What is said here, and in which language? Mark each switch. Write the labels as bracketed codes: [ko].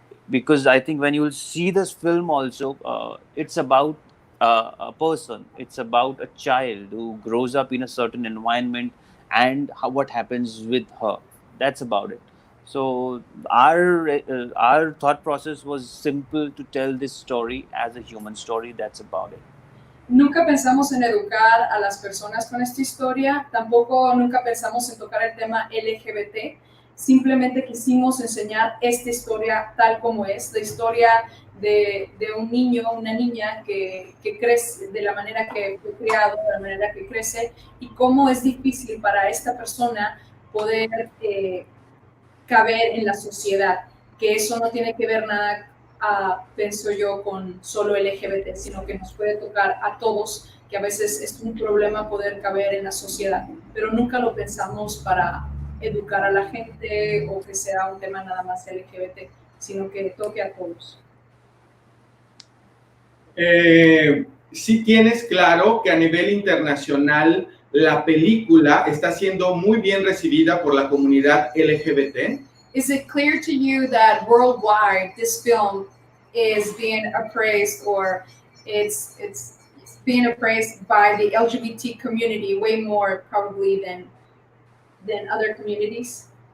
[en] Because I think when you will see this film also, it's about a person. It's about a child who grows up in a certain environment and what happens with her. That's about it. So our thought process was simple to tell this story as a human story. That's about it. [es] Nunca pensamos en educar a las personas con esta historia, tampoco nunca pensamos en tocar el tema LGBT, simplemente quisimos enseñar esta historia tal como es, la historia de un niño, una niña que crece de la manera que fue criado, de la manera que crece, y cómo es difícil para esta persona poder caber en la sociedad, que eso no tiene que ver nada, pienso yo, con solo LGBT, sino que nos puede tocar a todos, que a veces es un problema poder caber en la sociedad, pero nunca lo pensamos para educar a la gente o que sea un tema nada más LGBT, sino que toque a todos. Sí tienes claro que a nivel internacional la película está siendo muy bien recibida por la comunidad LGBT. [en] Is it clear to you that worldwide this film is being appraised, or it's being appraised by the LGBT community way more probably than other communities?